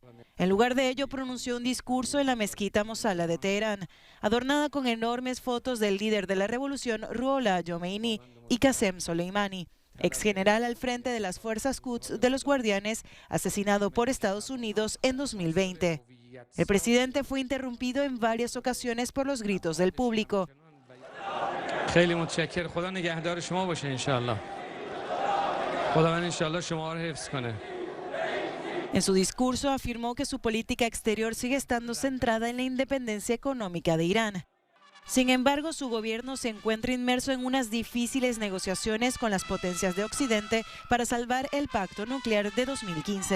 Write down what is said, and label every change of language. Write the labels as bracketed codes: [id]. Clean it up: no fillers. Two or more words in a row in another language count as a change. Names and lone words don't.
[es] En lugar de ello, pronunció un discurso en la mezquita Mosala de Teherán, adornada con enormes fotos del líder de la revolución Ruhollah Jomeini y Qasem Soleimani, ex general al frente de las fuerzas Quds de los Guardianes, asesinado por Estados Unidos en 2020. El presidente fue interrumpido en varias ocasiones por los gritos del público. [fa] خیلی متشکرم. خدا نگهدار شما باشه [ar] ان شاء الله. [fa] خداوند [ar] ان شاء الله [fa] شما رو حفظ کنه. [es] En su discurso afirmó que su política exterior sigue estando centrada en la independencia económica de Irán. Sin embargo, su gobierno se encuentra inmerso en unas difíciles negociaciones con las potencias de Occidente para salvar el pacto nuclear de 2015.